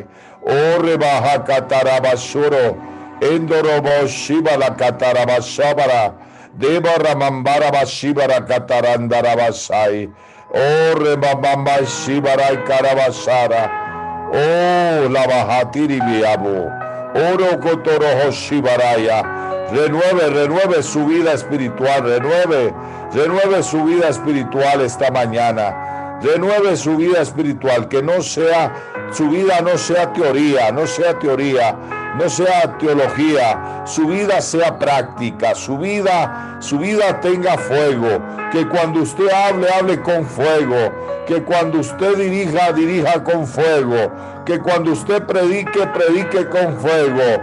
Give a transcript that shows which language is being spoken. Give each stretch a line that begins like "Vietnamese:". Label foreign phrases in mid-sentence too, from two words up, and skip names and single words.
Spanish: Ore baja katarabashuro. Endorobo shibara katarabashabara. Deba ramambara bashibara katarandarabashai. Ore babamba shibara karabashara. Oh, la bajatiri biabo. Oro kotorojo shibaraya. Renueve su vida espiritual. Renueve su vida espiritual esta mañana. Renueve su vida espiritual, que su vida no sea teoría, no sea teología, su vida sea práctica, su vida tenga fuego, que cuando usted hable con fuego, que cuando usted dirija con fuego, que cuando usted predique con fuego.